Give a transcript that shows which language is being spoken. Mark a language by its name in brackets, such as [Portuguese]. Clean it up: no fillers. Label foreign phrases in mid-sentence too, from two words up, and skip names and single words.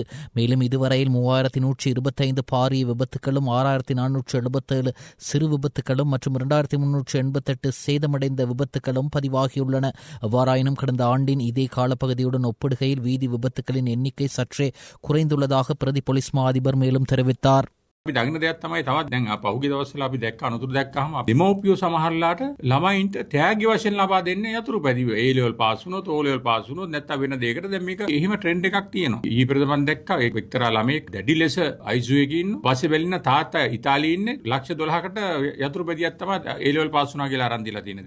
[Tamil] மேலும் இதுவரையில் 3125 பாரிய விபத்துகளும் 6477 சிறு விபத்துகளும் மற்றும் 2388 சேதமடைந்த விபத்துகளும் பதிவாகியுள்ளன. எவ்வாறாயினும் கடந்த ஆண்டின் இதே காலப்பகுதியுடன் ஒப்பிடுகையில் வீதி விபத்துகளின் எண்ணிக்கை சற்றே குறைந்துள்ளதாக பிரதி போலீஸ் மா அதிபர் மேலும் தெரிவித்தார். [Sinhala] අපි දකින්න දෙයක් තමයි තවත් දැන් පහුගිය දවස්වල අපි දැක්ක අනුතුරු දැක්කහම දෙමෝපියෝ සමහරලාට ළමයින්ට තෑගි වශයෙන් ලබා දෙන්නේ යතුරු පැදිව A level පාස් වුණොත් O level පාස් වුණොත් නැත්නම් වෙන දෙයකට දැන් මේක එහෙම ට්‍රෙන්ඩ් එකක් තියෙනවා. ඊපෙරද මම දැක්කා ඒ එක්තරා ළමයෙක් දැඩි ලෙස ICU එකේ ඉන්න පස්සේ බැලින්න තාත්තා ඉතාලියේ ඉන්නේ $1,12,000කට යතුරු පැදියක් තමයි A level පාස් වුණා කියලා අරන් දීලා තියෙන්නේ.